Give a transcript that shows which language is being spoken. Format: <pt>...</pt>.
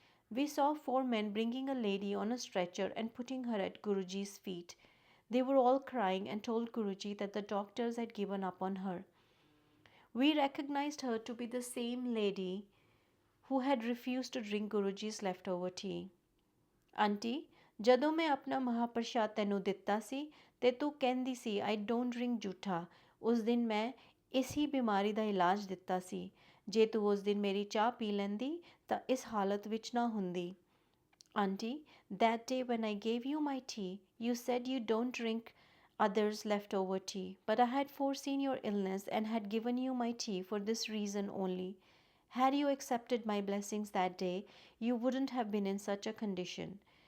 <en>We saw four men bringing a lady on a stretcher and putting her at Guruji's feet. They were all crying and told Guruji that the doctors had given up on her. We recognized her to be the same lady who had refused to drink Guruji's leftover tea.</en> <pa>Auntie, ਜਦੋਂ ਮੈਂ ਆਪਣਾ ਮਹਾਪ੍ਰਸ਼ਾਦ ਤੈਨੂੰ ਦਿੱਤਾ ਸੀ ਤੇ ਤੂੰ ਕਹਿੰਦੀ ਸੀ</pa> <en>I don't drink</en> <pa>ਜੂਠਾ, ਉਸ ਦਿਨ ਮੈਂ ਇਸੀ ਬਿਮਾਰੀ ਦਾ ਇਲਾਜ ਦਿੱਤਾ ਸੀ। ਜੇ ਤੂੰ ਉਸ ਦਿਨ ਮੇਰੀ ਚਾਹ ਪੀ ਲੈਂਦੀ ਤਾਂ ਇਸ ਹਾਲਤ ਵਿੱਚ ਨਾ ਹੁੰਦੀ।</pa> <en>Auntie, that day when I gave you my tea, you said you don't drink others' leftover tea, but I had foreseen your illness and had given you my tea for this reason only. Had you accepted my blessings that day, you wouldn't have been in such a condition.</en>